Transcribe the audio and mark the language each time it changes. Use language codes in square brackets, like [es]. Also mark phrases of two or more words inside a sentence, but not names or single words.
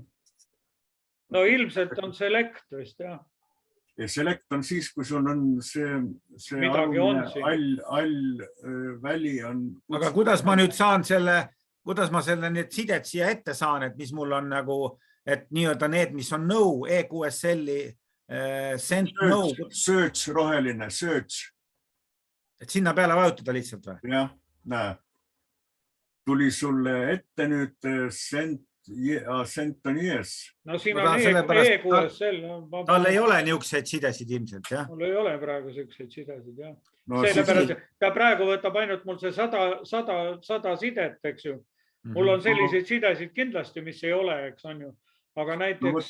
[et] No ilmselt on select vist, jah. Ja select on siis, kui sul on see all väli on... Aga kuidas ma nüüd saan kuidas ma need sidet siia ette saan, et mis mul on nagu, et nii-öelda need, mis on no, EQSL-i, send no. Search, roheline, search. Et sinna peale vajutada lihtsalt või? Jah, näe. Tuli sulle ette nüüd send on yes. No siin on EQSL. Tal ei ole niisuguseid sidesid ilmselt, jah? Mul ei ole praegu niisuguseid sidesid, jah. Sellepärast, ta praegu võtab ainult mul see 100 sidet, eks ju. Mul on selliseid sidesid kindlasti, mis ei ole, eks on ju. Aga näiteks...